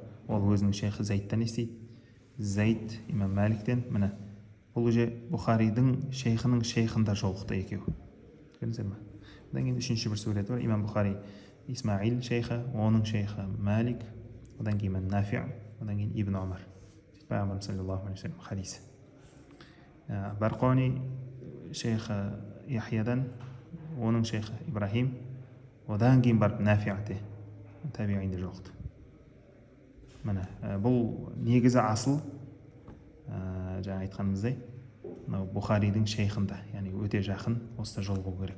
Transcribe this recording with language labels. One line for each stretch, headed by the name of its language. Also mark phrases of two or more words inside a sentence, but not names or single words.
Kazakh: Ол өзінің шейхі Зайдтан естейді. Зайд Имам Маликтен, міне, бұл уже Бухаридің шейхінің шейхында жолықты екеу. Көрдіңіздер ме? Одан кейін үшінші бір сурет бар. Имам Бухари Исмаил шейхі, оның шейхі Малик, одан кейін Нафи, одан кейін Ибн Умар. Пайғамбар
Arabic: صلى الله عليه وسلم
Kazakh: хадисі. Барқани шейхі Яхиядан, оның шейхі Ибрахим, одан кейін барып Нафи'те табиғинде жолықты. міне бұл негізі асыл жаңа айтқанымыздай мынау Бұхаридің шейхында, яғни өте жақын осы жол болу керек.